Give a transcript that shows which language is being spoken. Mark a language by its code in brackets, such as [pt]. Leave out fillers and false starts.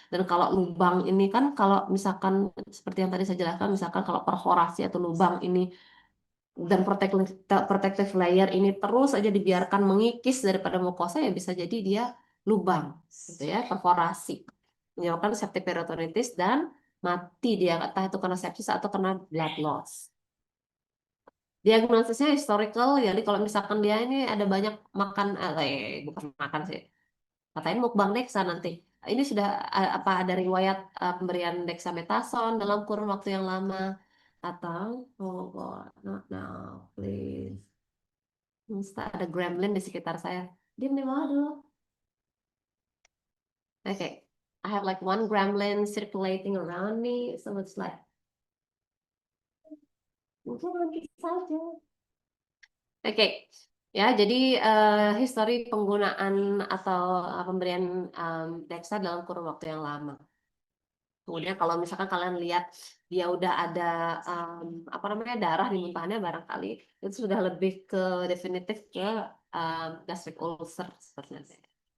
[id] Dan kalau lubang ini kan kalau misalkan seperti yang tadi saya jelaskan, misalkan kalau perforasi atau lubang ini dan protective layer ini terus aja dibiarkan mengikis daripada mukosa, ya bisa jadi dia lubang gitu ya, perforasi, menyebabkan septic peritonitis dan mati dia, entah itu kena sepsis atau kena blood loss. Diagnosisnya historical, jadi kalau misalkan dia ini ada banyak makan, bukan makan sih, katanya mukbang Dexa nanti. Ini sudah apa ada riwayat pemberian dexamethasone dalam kurun waktu yang lama. [en] Atau, oh God, not now, please. [id] Mesti ada gremlin di sekitar saya. Diam di bawah dulu. [en] Okay, I have like one gremlin circulating around me, so it's like [id] mungkin nanti saja. Oke, ya jadi histori penggunaan atau pemberian Dexa dalam kurun waktu yang lama. Kemudian kalau misalkan kalian lihat dia udah ada apa namanya darah di muntahannya barangkali itu sudah lebih ke definitif ke gastric ulcer sebenarnya.